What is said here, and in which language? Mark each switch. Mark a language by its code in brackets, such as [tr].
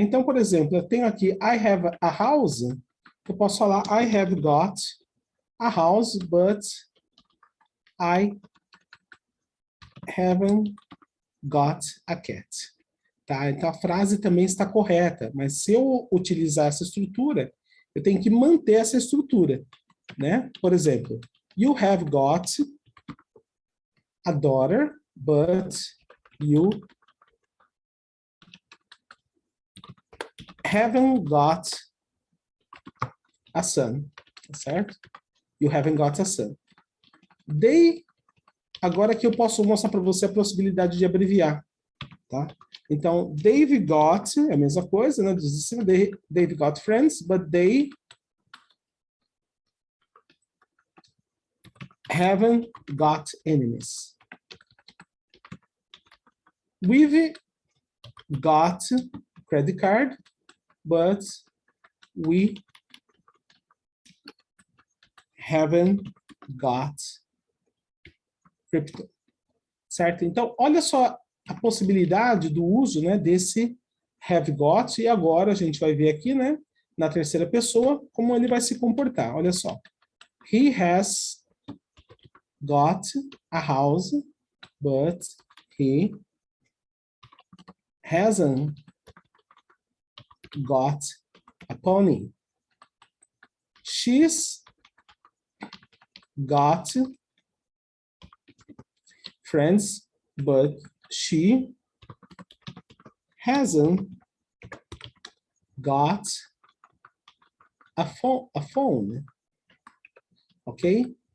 [pt] Então, por exemplo, eu tenho aqui [en] I have a house, [pt] eu posso falar [en] I have got a house, but I haven't got a cat. [pt] Tá? Então, a frase também está correta, mas se eu utilizar essa estrutura, eu tenho que manter essa estrutura. Né? [en] Por exemplo, you have got a daughter, but you haven't got a son, [pt] tá certo? [en] You haven't got a son. [pt] They, agora que eu posso mostrar para você a possibilidade de abreviar, tá? Então, [en] they've got, [pt] é a mesma coisa, né? [en] They've got friends, but they haven't got enemies. We've got credit card, but we haven't got crypto. [pt] Certo? Então, olha só a possibilidade do uso, né, desse have got, e agora a gente vai ver aqui, né, na terceira pessoa, como ele vai se comportar. Olha só. [en] He has got a house, but he hasn't got a pony. She's got friends, but she hasn't got a phone. Okay?